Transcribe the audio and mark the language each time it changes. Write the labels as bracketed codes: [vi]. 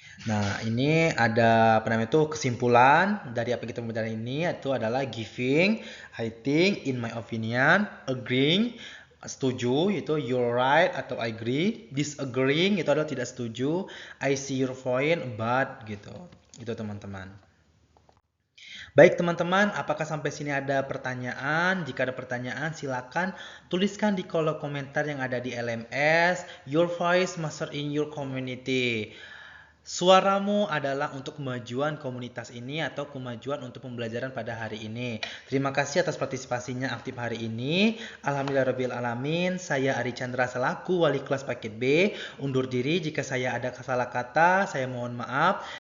[id] Nah, ini ada apa namanya itu kesimpulan dari apa yang kita belajar ini itu adalah giving, [en] I think, in my opinion, [id] agreeing, setuju itu [en] you're right [id] atau [en] I agree, [id] disagreeing itu adalah tidak setuju, [en] I see your point but [id] gitu. Itu teman-teman. Baik teman-teman, apakah sampai sini ada pertanyaan? Jika ada pertanyaan silakan tuliskan di kolom komentar yang ada di LMS. [en] Your voice matter in your community. [id] Suaramu adalah untuk kemajuan komunitas ini atau kemajuan untuk pembelajaran pada hari ini. Terima kasih atas partisipasinya aktif hari ini. Alhamdulillahirabbil alamin. Saya Ari Chandra selaku wali kelas paket B. Undur diri jika saya ada salah kata, saya mohon maaf.